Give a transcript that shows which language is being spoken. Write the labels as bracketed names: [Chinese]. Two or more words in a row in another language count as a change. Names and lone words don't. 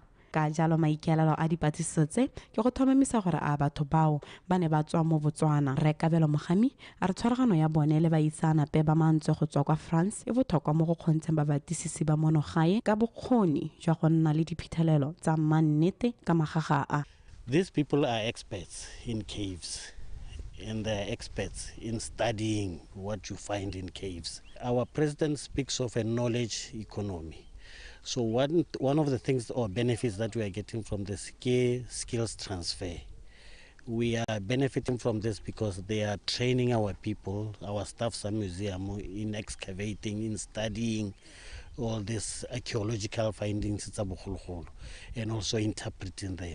[Tswana] Ka jalo maikaelelo a dipatlisiso tse ke go tlhomamisa gore a batho bao ba ne ba tswa mo Botswana. Re Kabelo Mogami a re tshwaragano ya bone le baitsanape ba mantswe go tswa kwa France e botlhokwa mo go kgontsheng babatisisi ba monogae ka bokgoni jwa go nna le diphitlhelelo tsa mannete ka magaga a. [English] These people are experts in caves. And they're experts in studying what you find in caves. Our president speaks of a knowledge economy. So one of the things or benefits that we are getting from this skills transfer, we are benefiting from this because they are training our people, our staffs at museum in excavating, in studying all these archaeological findings and also interpreting them.